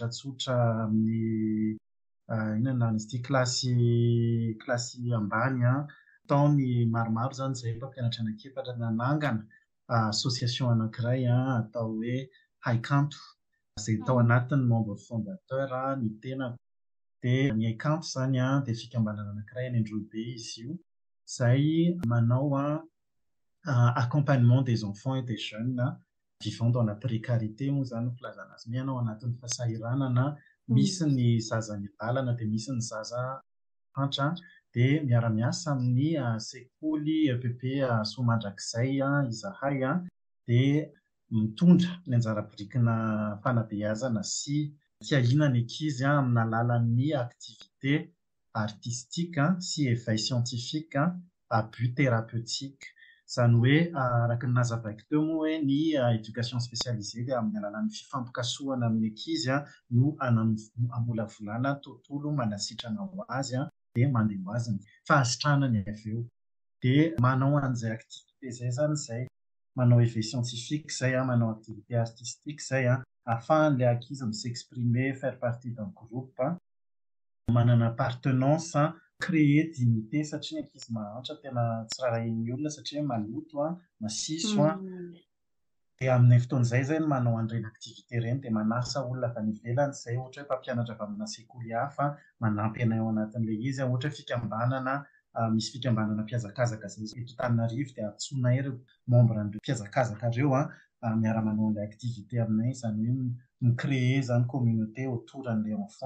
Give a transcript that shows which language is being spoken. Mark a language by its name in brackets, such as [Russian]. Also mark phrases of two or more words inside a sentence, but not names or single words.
[Malagasy] tsotra amin'ny inona izy ity klasy ambany tao ny maromaro zany izay mpampianatra anankiefatra nanangana association anankiray atao hoe Haikanto izay tao anatin'ny [French] membre fondateur [Malagasy] ny tena dia ny Haikanto zany dia fikambanana anankiray any Androbe izy io izay manao [French] accompagnement des enfants et des jeunes vivant dans la précarité [Malagasy] moa zany no filazana azy. Mianao anatin'ny fahasahiranana misy ny zaza ny lalana dia misy ny zaza fanta dia miara-miasa amin'ny sekoly EPP Soamandrakizay izahay dia mitondra ny anjara-birikina fanabeazana sy fiahiana ny ankizy amin'ny alalan'ny [French] activité artistique [Malagasy] sy [French] éveil scientifique à but thérapeutique. [Malagasy] Izany hoe araka ny nazavaiko teo moa hoe ny [French] éducation spécialisée [Malagasy] dia amin'ny alalan'ny fifampikasoana amin'ny ankizy no amolavolana tontolo manasitrana ho azy dia mandeha ho azy ny fahasitranany avy eo. Dia manao an'izay activité zay zany izay, manao [French] éveil scientifique [Malagasy] izay manao [French] activité artistique [Malagasy] izay ahafahan'ilay ankizy [French] s'exprimer, faire partie d'un groupe, [Malagasy] manana appartenance, [French] créer dignité [Malagasy] satria ankizy mahantra tena tsy rarahin'ny olona satria maloto, masiso. Dia amin'ny fotoan'izay zay manao an'ireny activité ireny dia manasa olona avy any ivelany izay ohatra hoe mpampianatra avy amina sekoly hafa manampy anay ao anatin'ilay izy, ohatra hoe fikambanana, misy fikambanana mpiazakazaka izay eto Antananarivo dia antsoina ireo membre an'ireo mpiazakazaka ireo miara-manao an'ilay activité aminay, izany hoe micréer zany [French] communauté autour [Malagasy] an'ilay enfant.